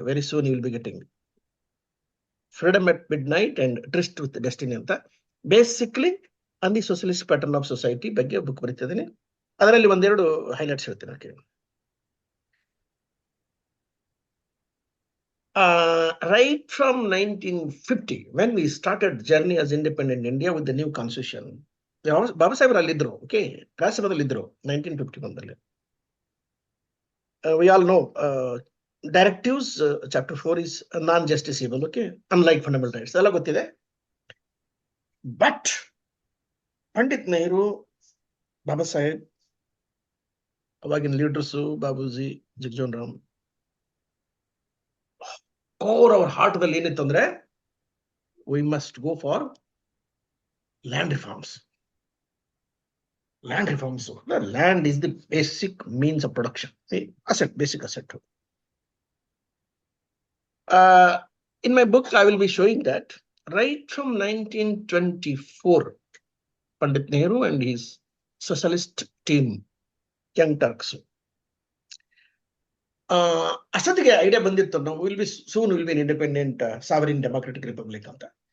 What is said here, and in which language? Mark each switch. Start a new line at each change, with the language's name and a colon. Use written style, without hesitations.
English: Very soon you will be getting Freedom at Midnight and Tryst with Destiny
Kannada: ಅಂತ.
English: Basically, on the socialist pattern of society
Kannada: ಬಗ್ಗೆ book ಬರೀತಿದ್ದೀನಿ. ಅದರಲ್ಲಿ ಒಂದೆರಡು highlights ಹೇಳ್ತೀನಿ, okay?
English: Right from 1950, when we started journey as independent India with the new constitution,
Kannada: ಬಾಬಾ ಸಾಹೇಬ್ರು ಅಲ್ಲಿದ್ರು,
English: okay?
Kannada: ರಾಜ್ಯಸಭಾದಲ್ಲಿ ಇದ್ರು 1951ದಲ್ಲಿ.
English: We all know directives, chapter 4 is non-justiciable, okay? Unlike fundamental rights,
Kannada: ಎಲ್ಲ ಗೊತ್ತಿದೆ.
English: But Pandit Nehru, Baba Saheb,
Kannada: ಅವಾಗಿನ leaders
English: Babuji, Jagjivan Ram, core our heart
Kannada: ದಲ್ಲಿ ಏನಿತ್ತು ಅಂದ್ರೆ,
English: we must go for land reforms. Land reforms. The land is the basic means of production, asset, basic asset. In my book, I will be showing that right from 1924, Pandit Nehru and his socialist team, Young Turks,
Kannada: ಅಷ್ಟೊತ್ತಿಗೆ idea ಬಂದಿತ್ತು, ನಾವು
English: will be an independent sovereign democratic republic
Kannada: ಅಂತ.